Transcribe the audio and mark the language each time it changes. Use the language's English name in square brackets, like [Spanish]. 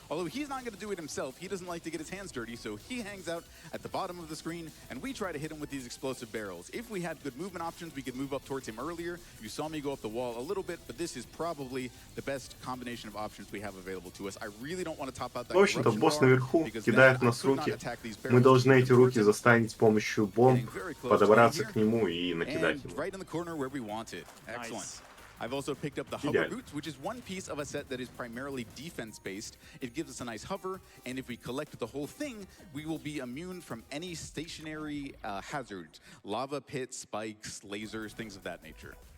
[English] Although he's not going to do it himself. He doesn't like to get his hands dirty, so he hangs out at the bottom of the screen, and we try to hit him with these explosive barrels. If we had good movement options, we could move up towards him earlier. You saw me go up the wall a little bit, but this is probably the best combination of options we have available to us. I really don't want to top out that. [Russian] В общем-то, босс наверху кидает нас руки. Мы должны эти руки заставить с помощью бомб подобраться к нему и накидать ему. [English] Right in the corner where we want it. Excellent. I've also picked up the hover boots, which is one piece of a set that is primarily defense-based. It gives us a nice hover, and if we collect the whole thing, we will be immune from any stationary hazards, lava pits, spikes, lasers, things of that nature.